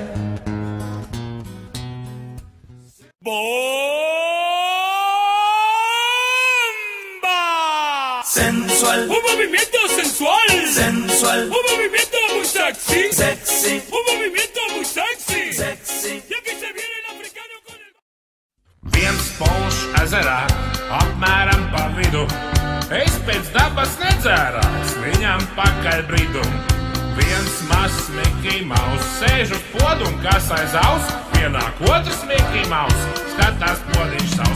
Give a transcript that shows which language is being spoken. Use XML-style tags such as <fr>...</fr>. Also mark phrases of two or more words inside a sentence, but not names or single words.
<es>¡Bomba! Sensual, ¡Un movimiento sensual! sensual, ¡Un movimiento muy sexy! sexy, ¡Un movimiento muy sexy! sexy. Y aquí se viene el africano con el...</es> <lv>Viens polš ezerā, apmēram pa vidu. Es pēc dabas nedzērāks, viņam pakaļ bridu. Viens mazs Mickey Mouse sēž uz podu un kas aiz aus. Pienāk otrs Mickey Mouse, skatās podiņš savs.</lv>